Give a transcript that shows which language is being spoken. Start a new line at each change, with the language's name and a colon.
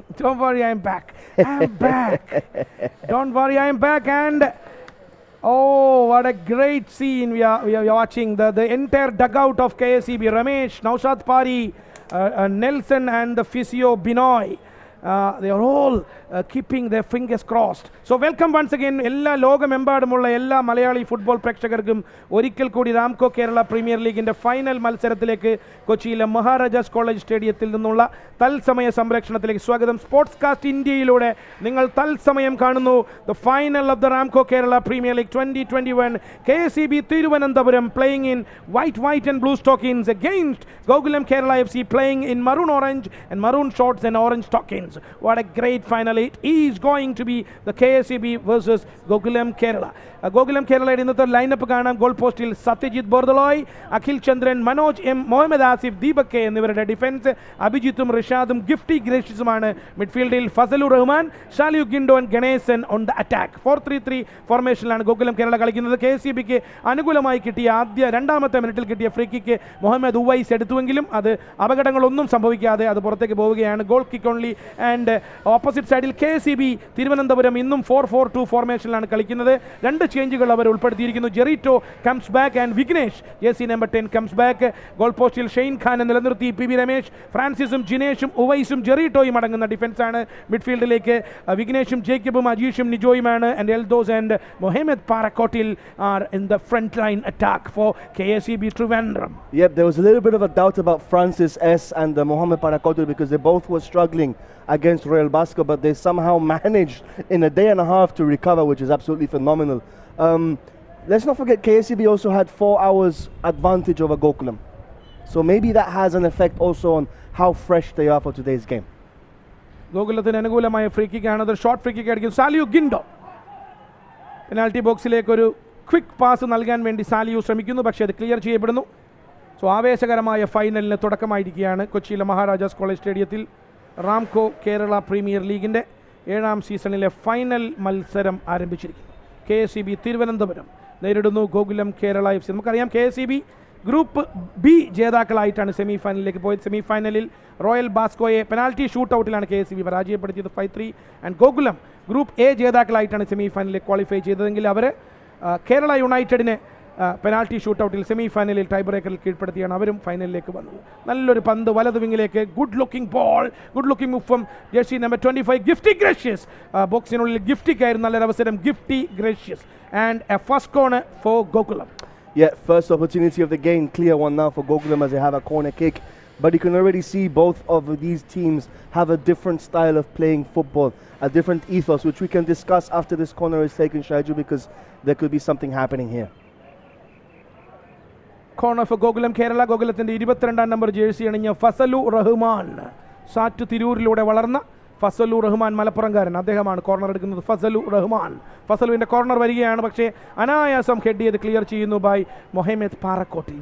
English: Don't worry, I'm back. I'm back. Don't worry, I'm back. And oh, what a great scene we are watching. The entire dugout of KSEB. Ramesh, Naushad Pari, Nelson, and the physio Binoy. they are all keeping their fingers crossed. So welcome once again
Malayalam: എല്ലാ ലോകമെമ്പാടുമുള്ള എല്ലാ Malayali football പ്രേക്ഷകർക്കും ഒരിക്കൽ കൂടി Ramco Kerala premier ലീഗിൻ്റെ final മത്സരത്തിലേക്ക് കൊച്ചിയിലെ Maharajas college സ്റ്റേഡിയത്തിൽ നിന്നുള്ള തത്സമയ സംപ്രേക്ഷണത്തിലേക്ക് സ്വാഗതം. സ്പോർട്സ് കാസ്റ്റ് ഇന്ത്യയിലൂടെ നിങ്ങൾ തത്സമയം കാണുന്നു
English: the final of the
Malayalam: Ramco Kerala premier league 2021.
English: KSEB Thiruvananthapuram playing in white and blue stockings against GOKULAM Kerala FC playing in maroon orange and maroon shorts and orange stockings. What a great final. It is going to be the KSEB versus GOKULAM Kerala.
Malayalam: GOKULAM Kerala ഇന്നത്തെ lineup കാണാം. Goal പോസ്റ്റിൽ സത്യജിത്ത് ബോർദലോയ്, അഖിൽ ചന്ദ്രൻ, Manoj M, Muhammad Asif, Deepak K എന്നിവരുടെ defence അഭിജിത്തും റിഷാദും Gifty ഗ്രേഷ്യസുമാണ്. മിഡ്ഫീൽഡിൽ Fazal Rahman, ഷാലിയു ഗിൻഡോൻ, Ganesan
English: On the attack.
Malayalam: 4-3-3 ഫോർമേഷനിലാണ് Gokulam Kerala കളിക്കുന്നത്. KSEBക്ക് അനുകൂലമായി കിട്ടിയ രണ്ടാമത്തെ മിനിറ്റിൽ കിട്ടിയ ഫ്രീ കിക്ക് മുഹമ്മദ് ഉവൈസ് എടുത്തുവെങ്കിലും അത് അപകടങ്ങളൊന്നും സംഭവിക്കാതെ അത് പുറത്തേക്ക് പോവുകയാണ്.
English: Goal kick only.
Malayalam: And opposite സൈഡിൽ KSEB തിരുവനന്തപുരം ഇന്നും 4-4-2 ഫോർമേഷനിലാണ് കളിക്കുന്നത്. രണ്ട് ചേഞ്ചുകൾ അവർ ഉൾപ്പെടുത്തിയിരിക്കുന്നു.
English: Jerito comes back and Vignesh jersey number 10 comes back.
Malayalam: Goal പോസ്റ്റിൽ ഷെയ്ൻ ഖാനെ നിലനിർത്തി PB രമേശ്, ഫ്രാൻസിസും ജിനേഷും ഉവൈസും ജെറിറ്റോയും അടങ്ങുന്ന ഡിഫൻസാണ്. മിഡ്ഫീൽഡിലേക്ക് വിഘ്നേഷും ജേക്കബും അജീഷും നിജോയുമാണ്. And Eldhose and Muhammad പാറക്കോട്ടിൽ
English: Are in the front line attack for KSEB Trivandrum. Yep, there was a little bit of a doubt about Francis S and Mohamed Parakotul because they both were struggling against Royal Basco, but they somehow managed in a day and a half to recover, which is absolutely phenomenal. Let's not forget KSEB also had 4 hours advantage over GOKULAM, so maybe that has an effect also on how fresh they are for today's game.
Malayalam: ഗോകുലത്തിന് അനുകൂലമായ free kick ആണ്. Short free kick ആയിരിക്കും. സാലിയു ഗിൻഡോ penalty ബോക്സിലേക്ക് ഒരു quick pass നൽകാൻ വേണ്ടി സാലിയു ശ്രമിക്കുന്നു, പക്ഷേ അത് ക്ലിയർ ചെയ്യപ്പെടുന്നു. സോ ആവേശകരമായ ഫൈനലിന് തുടക്കമായിരിക്കുകയാണ് കൊച്ചിയിലെ മഹാരാജാസ് കോളേജ് സ്റ്റേഡിയത്തിൽ. റാംകോ കേരള പ്രീമിയർ ലീഗിൻ്റെ 7ാം സീസണിലെ ഫൈനൽ മത്സരം ആരംഭിച്ചിരിക്കുന്നു. KSEB തിരുവനന്തപുരം നേരിടുന്നു ഗോകുലം കേരള FC. നമുക്കറിയാം KSEB ഗ്രൂപ്പ് B ജേതാക്കളായിട്ടാണ് സെമി ഫൈനലിലേക്ക് പോയത്. സെമി ഫൈനലിൽ റോയൽ ബാസ്കോയെ പെനാൽറ്റി ഷൂട്ട് ഔട്ടിലാണ് KSEB പരാജയപ്പെടുത്തിയത് 5-3. And Gokulam group A ജേതാക്കളായിട്ടാണ് semi ഫൈനലിൽ ക്വാളിഫൈ ചെയ്തതെങ്കിൽ അവർ കേരള യുണൈറ്റഡിനെ പെനാൽറ്റി ഷൂട്ട് ഔട്ടിൽ സെമി ഫൈനലിൽ ടൈ ബ്രേക്കറിൽ കീഴ്പ്പെടുത്തിയാണ് അവരും ഫൈനലിലേക്ക് വന്നത്. നല്ലൊരു പന്ത് വലത് വിങ്ങിലേക്ക്,
English: good looking ball, good looking move from jersey number 25
Malayalam: Gifty gracious. ബോക്സിനുള്ളിൽ ഗിഫ്റ്റിക്കായിരുന്നു നല്ലൊരു അവസരം. Gifty gracious
English: And a first corner for Gokulam. Yeah, first opportunity of the game, clear one now for GOKULAM as they have a corner kick. But you can already see both of these teams have a different style of playing football, a different ethos, which we can discuss after this corner is taken, Shaiju, because there could be something happening here. Corner for
Malayalam: Gokulam Kerala. ഗോകുലത്തിൻ്റെ 22ാം number jersey അണിഞ്ഞ Fazal Rahman, സാറ്റ് തിരൂരിലൂടെ വളർന്ന ഫസലു റഹ്മാൻ മലപ്പുറംകാരൻ, അദ്ദേഹമാണ് corner എടുക്കുന്നത്. Fazal Rahman, ഫസലുവിൻ്റെ corner വരികയാണ്, പക്ഷേ അനായാസം head ചെയ്ത് clear ചെയ്യുന്നു by Muhammad പാറക്കോട്ടിൽ.